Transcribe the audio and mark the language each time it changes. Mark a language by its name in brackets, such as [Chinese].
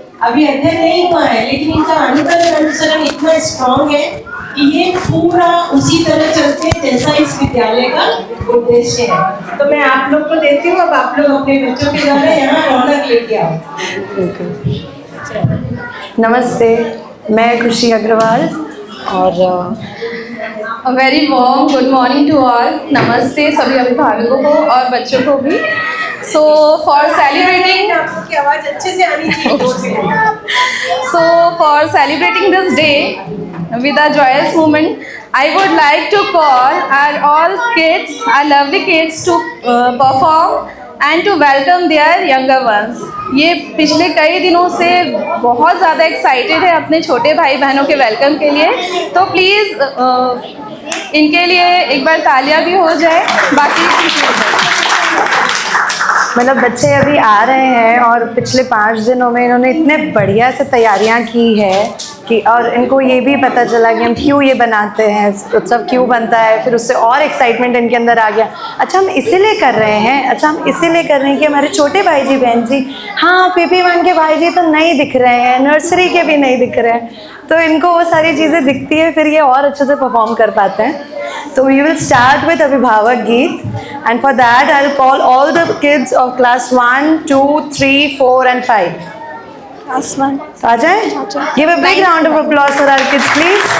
[Hindi] अभी अध्ययन नहीं हुआ है, लेकिन इनका अनुकरण अनुसरण इतना स्ट्रॉन्ग है कि ये पूरा उसी तरह चलते हैं जैसा इस विद्यालय का उद्देश्य है। तो मैं आप लोग को देती हूँ, अब आप लोग अपने बच्चों के द्वारा यहाँ रौनक लेके आओ। नमस्ते, मैं खुशी अग्रवाल और [English] A very warm good morning to all. [Hindi] नमस्ते सभी अभिभावकों को और बच्चों को भी। [English] So for celebrating, [Hindi] आपकी आवाज अच्छे से आनी चाहिए, जोर से। [English] so for celebrating this day with a joyous moment, I would like to call our all kids, our lovely kids to perform and to welcome their younger ones. [Hindi] ये पिछले कई दिनों से बहुत ज़्यादा एक्साइटेड है अपने छोटे भाई बहनों के वेलकम के लिए। तो प्लीज़ इनके लिए एक बार तालियां भी हो जाए। बाकी मतलब बच्चे अभी आ रहे हैं और पिछले 5 दिनों में इन्होंने इतने बढ़िया से तैयारियां की है कि, और इनको ये भी पता चला कि हम क्यों ये बनाते हैं, उत्सव क्यों बनता है। फिर उससे और एक्साइटमेंट इनके अंदर आ गया। अच्छा हम इसीलिए कर रहे हैं, अच्छा हम इसीलिए कर रहे हैं कि हमारे छोटे भाई जी बहन जी, हाँ PP1 के भाई जी तो नहीं दिख रहे हैं, नर्सरी के भी नहीं दिख रहे हैं, तो इनको वो सारी चीज़ें दिखती है, फिर ये और अच्छे से परफॉर्म कर पाते हैं। [English] तो we will start with अभिभावक गीत, and for that I will call all the kids of class 1, 2, 3, 4 and 5. Class 1. [Hindi] आ जाए? [English] Give a big round of applause for our kids, please.